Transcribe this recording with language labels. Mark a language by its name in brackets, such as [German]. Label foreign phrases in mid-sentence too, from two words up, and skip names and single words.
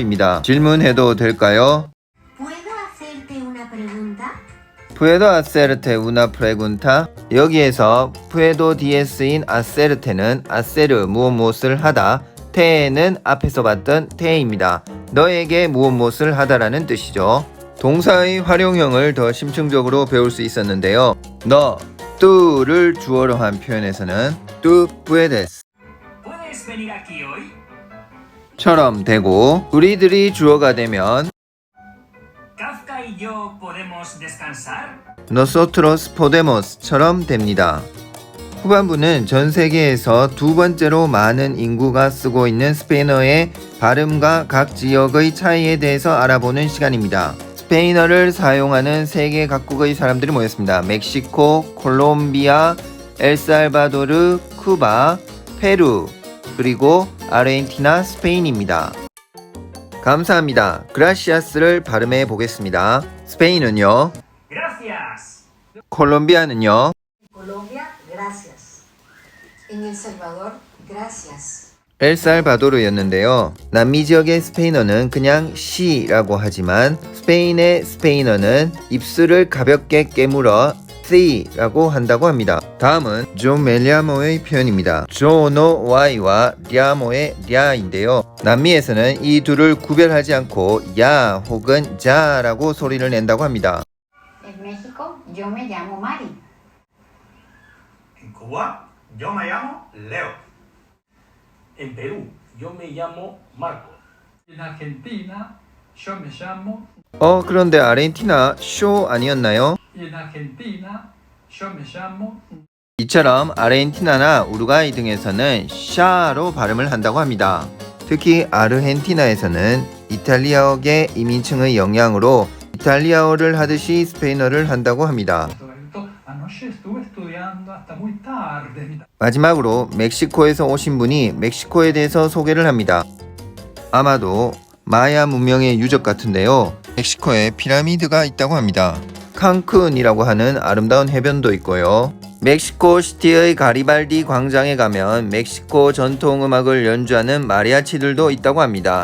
[Korean] 입니다. 질문해도 될까요? [Spanish] ¿Puedo hacerte una pregunta? Puedo hacerte una pregunta? [Korean] 여기에서 [Spanish] puedo dies [Korean] 인 hacerte는 hacer 무엇을 하다, te는 앞에서 봤던 te입니다. 너에게 무엇을 하다라는 뜻이죠. 동사의 활용형을 더 심층적으로 배울 수 있었는데요. 너, tú를 주어로 한 표현에서는 [Spanish] tú puedes ¿Puedes venir aquí hoy? [Korean] 처럼 되고 우리들이 주어가 되면 [Spanish] ¿Kafka y yo podemos descansar? Nosotros podemos [Korean] 처럼 됩니다. 후반부는 전 세계에서 두 번째로 많은 인구가 쓰고 있는 스페인어의 발음과 각 지역의 차이에 대해서 알아보는 시간입니다. 스페인어를 사용하는 세계 각국의 사람들이 모였습니다. 멕시코, 콜롬비아, 엘살바도르, 쿠바, 페루, 그리고 아르헨티나, 스페인입니다. 감사합니다. 그라시아스를 발음해 보겠습니다. 스페인은요? [Spanish] Gracias. [Korean] 콜롬비아는요? [Spanish] Colombia, gracias. En El Salvador, gracias. [Korean] 엘살바도르였는데요. 남미 지역의 스페인어는 그냥 시라고 하지만 스페인의 스페인어는 입술을 가볍게 깨물어 C라고 한다고 합니다. 다음은 [Spanish] Yo me llamo [Korean] 의 표현입니다. [Spanish] Yo no [Korean] Y와 llamo의 랴인데요. 남미에서는 이 둘을 구별하지 않고 야 혹은 자라고 소리를 낸다고 합니다. [Spanish] En México, yo me llamo Mari. En Cuba, yo me llamo Leo. En Perú, yo me llamo Marco. En Argentina, yo me llamo. [Korean] 그런데 아르헨티나 쇼 아니었나요? [Spanish] Y en Argentina, yo me llamo. [Korean] 이처럼 아르헨티나나 우루과이 등에서는 샤로 발음을 한다고 합니다. 특히 아르헨티나에서는 이탈리아어계 이민층의 영향으로 이탈리아어를 하듯이 스페인어를 한다고 합니다. [Spanish] Anoche estuve estudiando hasta muy tarde. [Korean] 마지막으로 멕시코에서 오신 분이 멕시코에 대해서 소개를 합니다. 아마도 마야 문명의 유적 같은데요. 멕시코에 피라미드가 있다고 합니다. 칸쿤이라고 하는 아름다운 해변도 있고요. 멕시코 시티의 가리발디 광장에 가면 멕시코 전통 음악을 연주하는 마리아치들도 있다고 합니다.